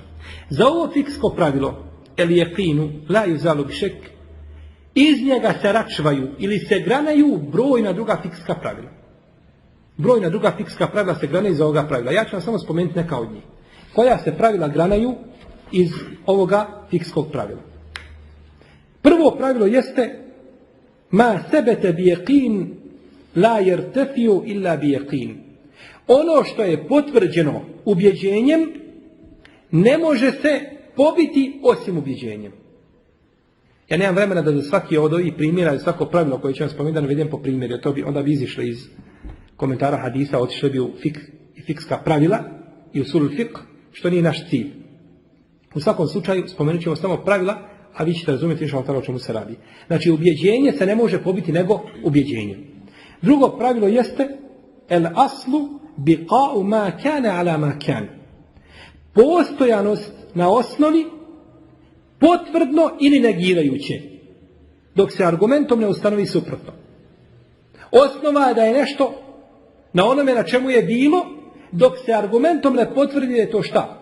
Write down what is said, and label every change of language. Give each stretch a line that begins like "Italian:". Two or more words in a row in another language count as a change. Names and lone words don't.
Bosnian: Za ovo fiksko pravilo
Arabic: اليقين لا يزال بالشك,
Bosnian: iz njega se račvaju ili se granaju brojna druga fikska pravila. Brojna druga fikska pravila se granaju iz ovoga pravila. Ja ću vam samo spomenuti neka od njih. Koja se pravila granaju iz ovoga fikskog pravila. Prvo pravilo jeste
Arabic: ما ثبت بيقين لا يرتفع إلا بيقين.
Bosnian: Ono što je potvrđeno ubjeđenjem ne može se pobiti osim ubjeđenjem. Ja nemam vremena da za svaki od ovih primjera i svako pravilo koje ću vam spomenuti da navedem po primjeru, onda bi izišli iz komentara hadisa, otišli bi u fikska pravila, i
Arabic: أصول الفقه,
Bosnian: što nije naš cilj. U svakom slučaju spomenut ćemo samo pravila, a vi ćete razumjeti o čemu se radi. Znači, ubjeđenje se ne može pobiti nego ubjeđenje. Drugo pravilo jeste
Arabic: الأصل بقاء ما كان على ما كان.
Bosnian: Postojanost na osnovi potvrdno ili negirajuće, dok se argumentom ne ustanovi suprotno. Osnova je da je nešto na onome na čemu je bilo, dok se argumentom ne potvrdi da je to šta?